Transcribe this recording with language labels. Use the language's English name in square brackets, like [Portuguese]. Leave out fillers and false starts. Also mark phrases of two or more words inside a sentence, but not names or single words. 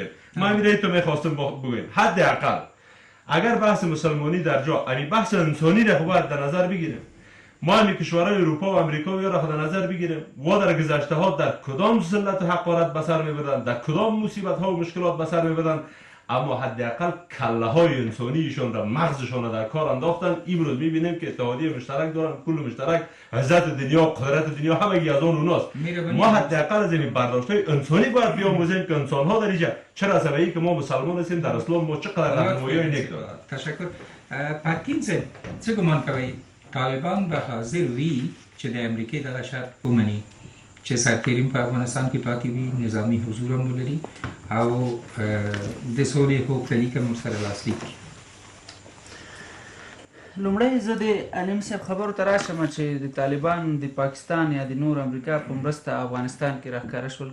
[Persian] ما همین تو میخواستم بگویم حداقل اگر بحث مسلمانی در جا یعنی بحث انسانی را باید در نظر بگیریم ما همین کشورهای اروپا و امریکا را در نظر بگیریم و در گذشته ها در کدام ذلت و حقارت به سر میبردن در کدام مصیبت ها و مشکلات به سر میبردن اما حداقل کله های انسانیشان را مغزشان را در کار انداختن. امروز میبینیم که اتحادیه مشترک دارن، پول مشترک، عزت دنیا، قدرت دنیا همگی از آن اوناست. ما حداقل از این برداشت‌های انسانی باید بیاموزیم که انسان‌ها در اینجا چرا سببی که ما مسلمان هستیم، در اسلام ما چقدر راهنمایی نیک دارد. تشکر. [Pashto] پاتکینسن څه ګمان کوي طالبان به حاضر وي چې د امریکې دغه شرط ومني چې سرتیریم په افغانستان کې پاتې وي، نظامي حضور هم ولري او د سولې هوکړلیک هم ورسره لاسلیک کړي؟ لومړی زه د علیم صاحب خبرو ته راشم چې د طالبان د پاکستان یا د نور امریکا په مرسته افغانستان کې راښکاره شول.